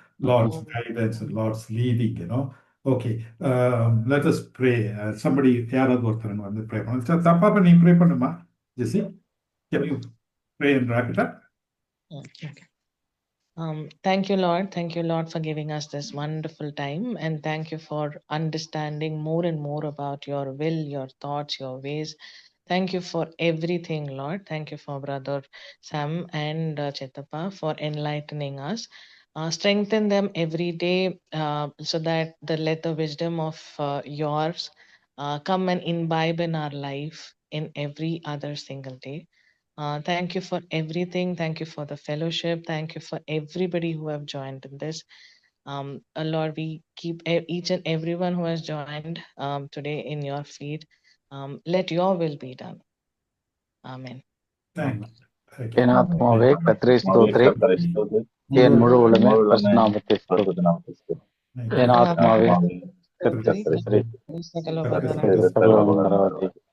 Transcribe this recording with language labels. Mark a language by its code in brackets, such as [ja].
[en] Lord's guidance and Lord's leading, you know. Okay. Let us pray. [ta] Somebody, யாராவது ஒருத்தர் வந்து pray பண்ணுங்க. தப்பா நீ ப்ரே பண்ணுமா ஜெசி? [en] Can you pray and wrap it up? Okay. Thank you, Lord. Thank you, Lord, for giving us this wonderful time. And thank you for understanding more and more about your will, your thoughts, your ways. Thank you for everything, Lord. Thank you for Brother Sam and Chetapa for enlightening us. Strengthen them every day so that let the wisdom of yours come and imbibe in our life in every other single day. Thank you for everything. Thank you for the fellowship. Thank you for everybody who have joined in this. Lord, we keep each and everyone who has joined today in your feet. Let your will be done. Amen. Thank you. Thank you. [ta] என் ஆத்மாவே கர்த்தரை ஸ்தோத்திரி, என் முழு உள்ளமே பரிசுநாமத்தை ஸ்தோத்திரி. என் ஆத்மாவே கர்த்தரை ஸ்தோத்திரி, சகல உன்னதராதி.